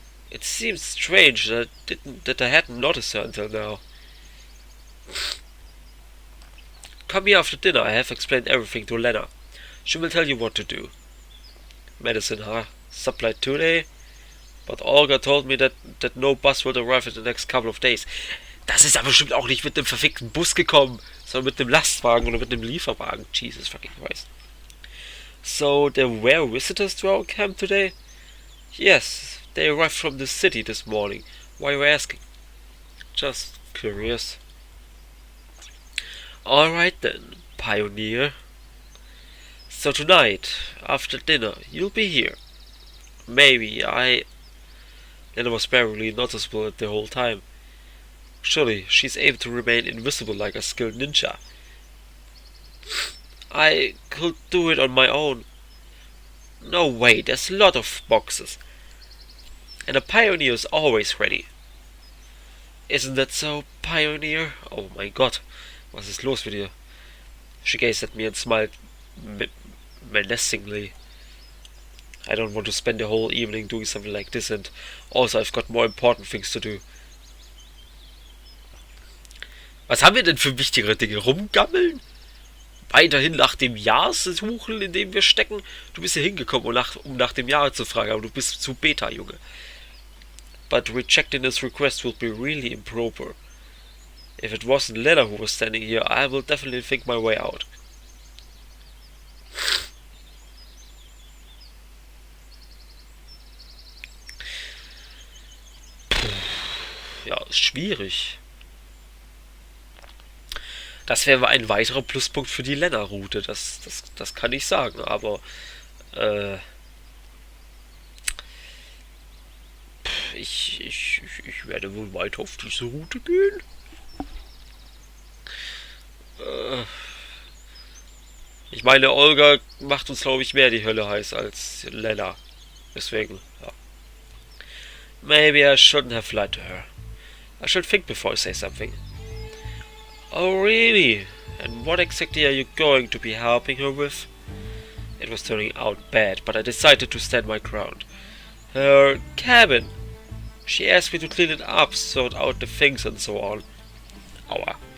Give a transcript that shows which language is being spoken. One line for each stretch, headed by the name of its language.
English: It seems strange that I hadn't noticed her until now. Come here after dinner. I have explained everything to Lena. She will tell you what to do. Medicine, huh? Supplied today? But Olga told me that no bus will arrive in the next couple of days.
German: Das ist aber bestimmt auch nicht mit dem verfickten Bus gekommen, sondern mit dem Lastwagen oder mit dem Lieferwagen.
English: Jesus fucking Christ. So there were visitors to our camp today? Yes, they arrived from the city this morning. Why are you asking? Just curious. Alright then, pioneer. So tonight, after dinner, you'll be here. Maybe Lena was barely noticeable the whole time. Surely, she's able to remain invisible like a skilled ninja. I could do it on my own. No way, there's a lot of boxes. And a pioneer is always ready. Isn't that so, pioneer? Oh my god,
German: was ist los mit ihr?
English: She gazed at me and smiled menacingly. I don't want to spend the whole evening doing something like this, and also I've got more important things to do.
German: Was haben wir denn für wichtigere Dinge? Rumgammeln? Weiterhin nach dem Jahr suchen, in dem wir stecken? Du bist hier hingekommen, um nach dem Jahr zu fragen, aber du bist zu Beta, Junge.
English: But rejecting this request would be really improper. If it wasn't Lena who was standing here, I will definitely think my way out.
German: Ja, ist schwierig. Das wäre ein weiterer Pluspunkt für die Lena-Route, das kann ich sagen, aber ich werde wohl weiter auf diese Route gehen. Ich meine, Olga macht uns, glaube ich, mehr die Hölle heiß als Lena. Deswegen, ja.
English: Maybe I shouldn't have lied to her. I should think before I say something. Oh, really? And what exactly are you going to be helping her with? It was turning out bad, but I decided to stand my ground. Her cabin. She asked me to clean it up, sort out the things and so on. Aua.